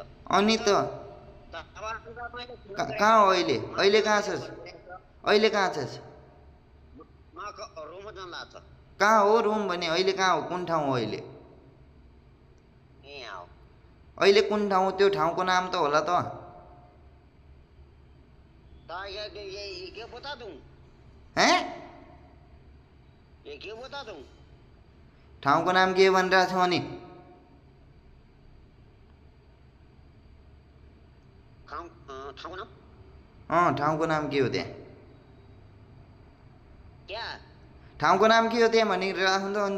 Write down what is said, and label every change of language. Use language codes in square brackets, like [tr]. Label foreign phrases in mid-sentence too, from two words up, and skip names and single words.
[ne] अनि त कहाँ हो अहिले कहाँ छस् अहिले कहाँ छस् रुममा जान लाग्छ कहाँ हो रुम भने अहिले कहाँ हो कुन ठाउँ हो अहिले अहिले कुन ठाउँ त्यो ठाउँको नाम त होला त [hi] के बता दूं हैं ये के बता दूं [ne] ठाउँको नाम के भनिरहेको छौ अनि ठाउँको नाम ठाउँको नाम के हो त्यहाँ [hi] क्या [ne] ठाउँको नाम के हो त्यहाँ भनिरहेको त अनि